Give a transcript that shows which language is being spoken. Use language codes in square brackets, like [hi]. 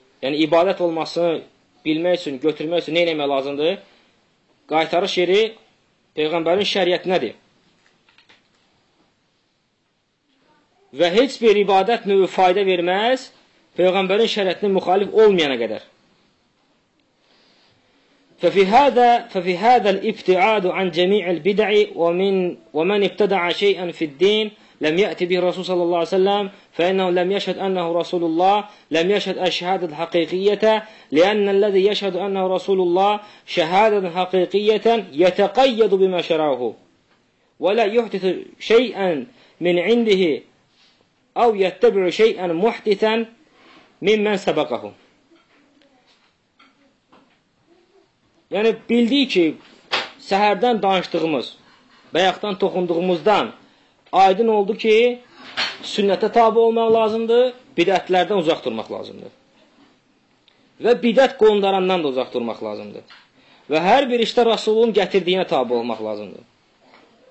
[az] Yəni, ibadət olmasını bilmək üçün, götürmək üçün nə eləmək lazımdır? Qaytarış yeri Peyğəmbərin şəriətindədir. Və heç bir ibadət növü fayda verməz Peyğəmbərin şəriətinə müxalif olmayana qədər. [ar] ففي هذا الابتعاد عن جميع البدع ومن ابتدع شيئا في الدين لم يأتي به الرسول صلى الله عليه وسلم فإنه لم يشهد أنه رسول الله لم يشهد الشهادة الحقيقية لأن الذي يشهد أنه رسول الله شهادة حقيقية يتقيد بما شرعه ولا يحدث شيئا من عنده أو يتبع شيئا محدثا ممن سبقه. [az] Yəni, bildik ki, səhərdən danışdığımız, bayaqdan toxunduğumuzdan aydın oldu ki, sünnətə tabi olmaq lazımdır, bidətlərdən uzaq durmaq lazımdır. Və bidət qondarandan da uzaq durmaq lazımdır. Və hər bir işdə Rasulun gətirdiyinə tabi olmaq lazımdır.